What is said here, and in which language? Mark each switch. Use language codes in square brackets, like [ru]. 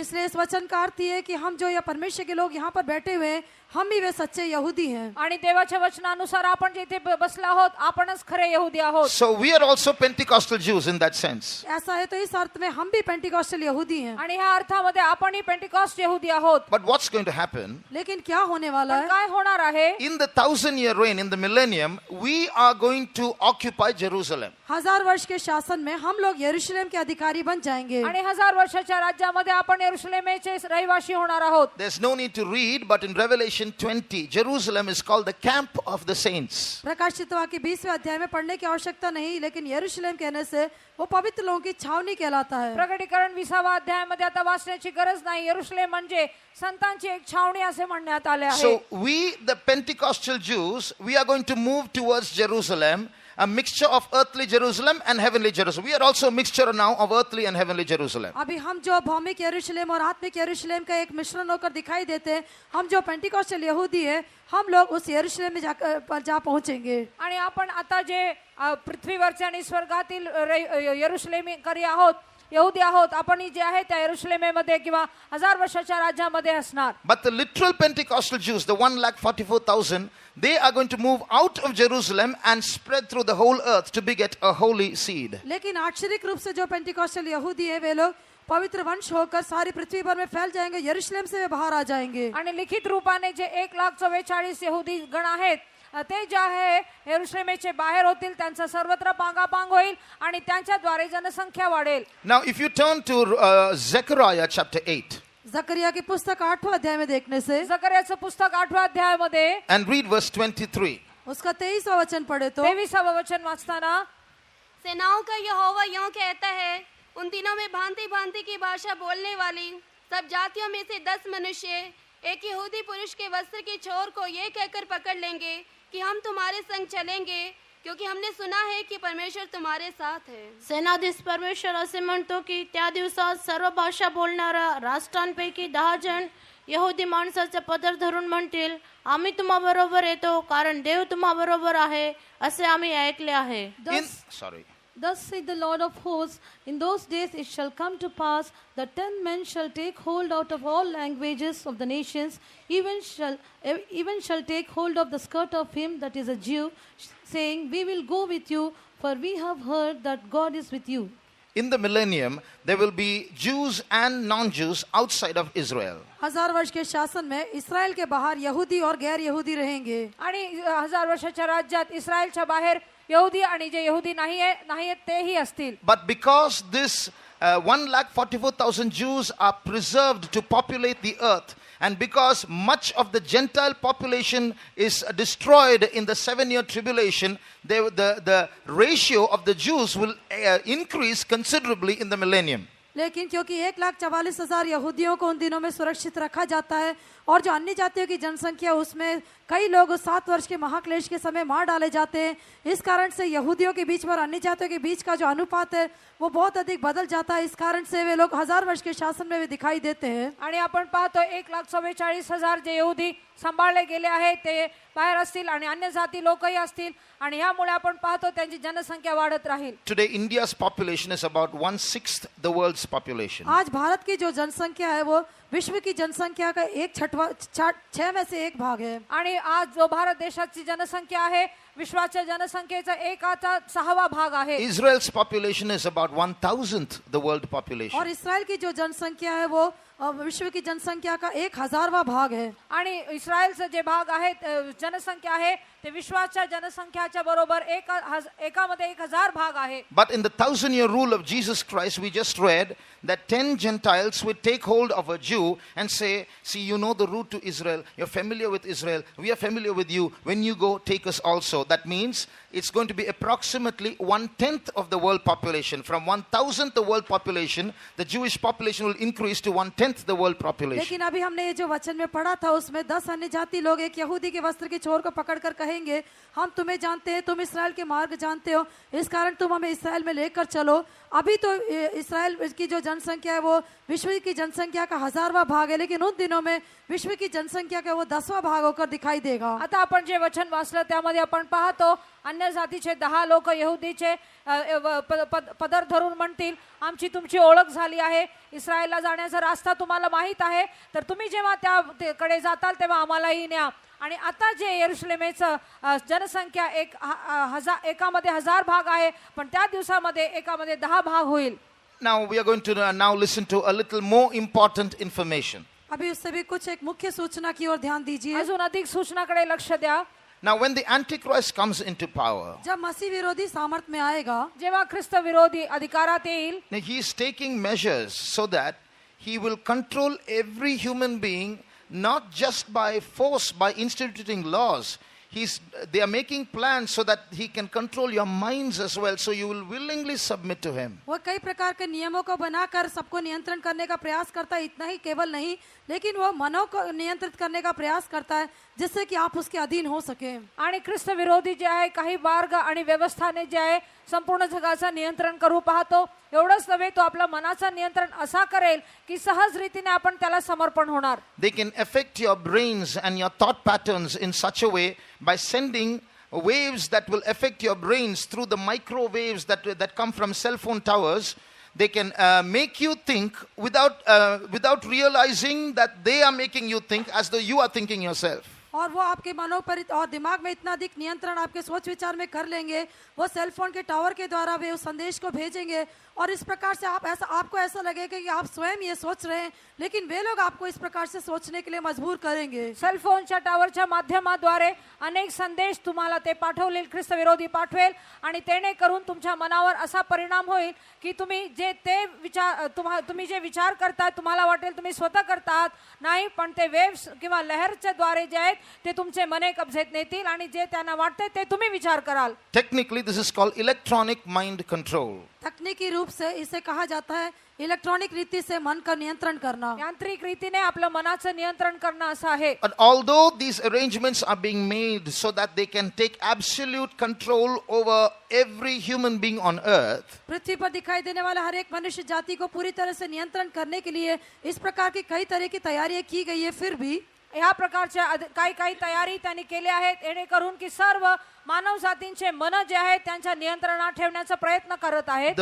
[hi] इसलिए इस वचन का अर्थ ये है कि हम जो या परमेश्वर के लोग यहाँ पर बैठे हुए हैं, हम ही वे सच्चे यहूदी हैं। [mr] आणि देवाच्या वचनानुसार आपण जे इथे बसला आहोत आपणच खरे यहूदी आहोत. [en] So we are also Pentecostal Jews in that sense. [hi] ऐसा है तो इस अर्थ में हम भी पेंटिकॉस्टल यहूदी हैं। [mr] आणि ह्या अर्थामध्ये आपणही पेंटिकॉस्ट यहूदी आहोत. [en] But what's going to happen? [hi] लेकिन क्या होने वाला [mr] पण [hi] है? [mr] काय होणार आहे? [en] In the 1,000-year reign, in the millennium, we are going to occupy Jerusalem. [hi] 1000 वर्ष के शासन में हम लोग यरूशलेम के अधिकारी बन जाएंगे। [mr] आणि 1000 वर्षाच्या राज्यामध्ये आपण यरूशलेमचे रहिवासी होणार आहोत. [en] There's no need to read, but in Revelation 20, Jerusalem is called the camp of the saints. [hi] प्रकाशित वाक्य 20वें अध्याय में पढ़ने की आवश्यकता नहीं, लेकिन यरूशलेम कहने से वो पवित्र लोगों की छावनी कहलाता है। [mr] प्रकटीकरण 20व्या अध्यायामध्ये आता वाचण्याची गरज नाही. यरूशलेम म्हणजे संतांची एक छावणी असे म्हणण्यात आले आहे. [en] So we, the Pentecostal Jews, we are going to move towards Jerusalem, a mixture of earthly Jerusalem and heavenly Jerusalem. We are also a mixture now of earthly and heavenly Jerusalem. [hi] अभी हम जो भौमिक यरूशलेम और आत्मिक यरूशलेम का एक मिश्रण होकर दिखाई देते हैं, हम जो पेंटिकॉस्टल यहूदी है, हम लोग उस यरूशलेम में जा पहुंचेंगे। [mr] आणि आपण आता जे पृथ्वीवरच्या आणि स्वर्गातील यरूशलेमीकरी आहोत, यहूदी आहोत, आपण जे आहे त्या यरूशलेमेमध्ये किंवा 1000 वर्षाच्या राज्यामध्ये असणार. [en] But the literal Pentecostal Jews, the 1,44,000, they are going to move out of Jerusalem and spread through the whole earth to beget a holy seed. [hi] लेकिन आक्षरिक रूप से जो पेंटिकॉस्टल यहूदी है, वे लोग पवित्र वंश होकर सारी पृथ्वी भर में फैल जाएंगे, यरूशलेम से वे बाहर आ जाएंगे। [mr] आणि लिखित रूपाने जे 1,44,000 यहूदी गण आहेत ते जे आहे यरूशलेमेचे बाहेर होतील, त्यांचा सर्वत्र पांगापांग होईल आणि त्यांच्याद्वारे जनसंख्या वाढेल. [en] Now if you turn to Zechariah chapter 8 [hi] जकरिया की पुस्तक 8वें अध्याय में देखने से [mr] जकर्याचं पुस्तक 8व्या अध्यायामध्ये [en] and read verse 23. [hi] उसका 23वां वचन पढ़े तो [mr] 23वां वचन वाचताना [hi] सेनाओं का यहोवा यूं कहता है, उन दिनों में भांति भांति की भाषा बोलने वाली सब जातियों में से 10 मनुष्य एक यहूदी पुरुष के वस्त्र की छोर को ये कहकर पकड़ लेंगे कि हम तुम्हारे संग चलेंगे, क्योंकि हमने सुना है की परमेश्वर तुम्हारे साथ है. [mr] सेनाधीश परमेश्वर असे म्हणतो की त्या दिवसात सर्व भाषा बोलणाऱ्या राष्ट्रांपैकी 10 जण यहूदी माणसाचे पदर धरून म्हणतील, आम्ही तुम्हा बरोबर येतो, कारण देव तुम्हा बरोबर आहे असे आम्ही ऐकले आहे. [en] Thus saith the Lord of hosts, in those days it shall come to pass that 10 men shall take hold out of all languages of the nations, even shall take hold of the skirt of him that is a Jew, saying, we will go with you, for we have heard that God is with you. In the millennium, there will be Jews and non-Jews outside of Israel. [hi] 1000 वर्ष के शासन में इस्राएल के बाहर यहूदी और गैर यहूदी रहेंगे. [mr] आणि 1000 वर्षाच्या राज्यात इस्रायलच्या बाहेर यहूदी आणि जे यहूदी नाहीयेत तेही असतील. [en] But because this 1,44,000 Jews are preserved to populate the earth, and because much of the Gentile population is destroyed in the 7-year tribulation, the ratio of the Jews will increase considerably in the millennium. [hi] लेकिन क्योंकि 1,44,000 यहूदियों को उन दिनों में सुरक्षित रखा जाता है और जो अन्य जातियों की जनसंख्या उसमें कई लोग 7 वर्ष के महाक्लेश के समय मार डाले जाते हैं, इस कारण से यहूदियों के बीच और अन्य जातियों के बीच का जो अनुपात है वो बहुत अधिक बदल जाता है. इस कारण से वे लोग 1000 वर्ष के शासन में वे दिखाई देते हैं. [mr] आणि आपण पाहतो 1,44,000 जे यहूदी सांभाळले गेले आहेत ते बाहेर असतील आणि अन्य जाती लोकही असतील आणि यामुळे आपण पाहतो त्यांची जनसंख्या वाढत राहील. [en] Today India's population is about 1/6 the world's population. [hi] आज भारत की जो जनसंख्या है वो विश्व की जनसंख्या का 1/6 में से 1 भाग है. [mr] आणि आज जो भारत देशाची जनसंख्या आहे विश्वाच्या जनसंख्येचा 1/6 भाग आहे. [en] Israel's population is about 1,000th the world population. [hi] और इस्राएल की जो जनसंख्या है वो विश्व की जनसंख्या का 1000वां भाग है. [mr] आणि इस्रायलचं जे भाग आहे जनसंख्या आहे ते ते विश्वाच्या जनसंख्याच्या बरोबर एकामध्ये 1000 भाग आहे. [en] But in the 1,000-year rule of Jesus Christ, we just read that 10 Gentiles would take hold of a Jew and say, see, you know the route to Israel. You're familiar with Israel. We are familiar with you. When you go, take us also. That means it's going to be approximately 1/10 of the world population. From 1,000th the world population, the Jewish population will increase to 1/10 the world population. [hi] लेकिन अभी हमने ये जो वचन में पढ़ा था उसमें 10 अन्य जाति लोग एक यहूदी के वस्त्र की छोर को पकड़कर कहेंगे, हम तुम्हें जानते हैं, तुम इस्राएल के मार्ग जानते हो, इस कारण तुम हमें इस्राएल में लेकर चलो. अभी तो इस्राएल की जो जनसंख्या है वो विश्व की जनसंख्या का 1000वां भाग है, लेकिन उन दिनों में विश्व की जनसंख्या का वो 10वां भाग होकर दिखाई देगा. [mr] आता आपण जे वचन वाचलं त्यामध्ये आपण पाहतो अन्य जातीचे 10 लोक यहुदीचे पदर धरून म्हणतील, आमची तुमची ओळख झाली आहे, इस्रायलला जाण्याचा रस्ता तुम्हाला माहित आहे, तर तुम्ही जेव्हा त्याकडे जाताल तेव्हा आम्हालाही न्या. आणि आता जे यरूशलेमेचं जनसंख्या एकामध्ये 1000 भाग आहे, पण त्या दिवसामध्ये एकामध्ये 10 भाग होईल. [en] Now we are going to now listen to a little more important information. [hi] अभी उससे भी कुछ एक मुख्य सूचना की ओर ध्यान दीजिए. [mr] अजून अधिक सूचनाकडे लक्ष द्या. [en] Now when the Antichrist comes into power, [hi] जब मसीह विरोधी सामर्थ में आएगा, [mr] जेव्हा ख्रिस्त विरोधी अधिकारात येईल, [en] now he is taking measures so that he will control every human being, not just by force, by instituting laws. They are making plans so that he can control your minds as well, so you will willingly submit to him. [hi] वो कई प्रकार के नियमों को बनाकर सबको नियंत्रण करने का प्रयास करता है. इतना ही केवल नहीं, लेकिन वो मनों को नियंत्रित करने का प्रयास करता है जिससे कि आप उसके अधीन हो सके. [mr] आणि ख्रिस्त विरोधी जे आहे काही मार्ग आणि व्यवस्थाने जे आहे संपूर्ण जगाचं नियंत्रण करू पाहतो. एवढंच नव्हे, तो आपल्या मनाचं नियंत्रण असा करेल की सहज रीतीने आपण त्याला समर्पण होणार. [en] They can affect your brains and your thought patterns in such a way by sending waves that will affect your brains through the microwaves that come from cell phone towers. They can make you think without realizing that they are making you think as though you are thinking yourself. [hi] और वो आपके मनों पर और दिमाग में इतना अधिक नियंत्रण आपके सोच विचार में कर लेंगे. वो सेल फोन के टावर के द्वारा वे उस संदेश को भेजेंगे और इस प्रकार से आपको ऐसा लगेगा कि आप स्वयं ये सोच रहे हैं, लेकिन वे लोग आपको इस प्रकार से सोचने के लिए मजबूर करेंगे. [mr] सेल फोनच्या टावरच्या माध्यमाद्वारे अनेक संदेश तुम्हाला ते पाठवतील, ख्रिस्त विरोधी पाठवेल आणि त्याने करून तुमच्या मनावर असा परिणाम होईल की तुम्ही जे विचार करता तुम्हाला वाटेल तुम्ही स्वतः करतात नाही, पण ते वेव्स किंवा लहरच्या द्वारे जे आहेत ते तुमचे मने कब्जेत नेतील आणि जे त्यांना वाटते ते तुम्ही विचार कराल. [en] Technically, this is called electronic mind control. [hi] तकनीकी रूप से इसे कहा जाता है इलेक्ट्रॉनिक रीति से मन का नियंत्रण करना. [mr] यांत्रिक रीतीने आपलं मनाचं नियंत्रण करणं असं आहे. [en] But although these arrangements are being made so that they can take absolute control over every human being on earth, [hi] पृथ्वी पर दिखाई देने वाला हर एक मनुष्य जाति को पूरी तरह से नियंत्रण करने के लिए इस प्रकार की कई तरह की तैयारियां की गई है, फिर भी [mr] ह्या प्रकारच्या काही तयारी त्यांनी केल्या आहेत जेणेकरून की सर्व मानव जातींचे मन जे आहेत त्यांच्या नियंत्रणात ठेवण्याचा प्रयत्न करत आहेत.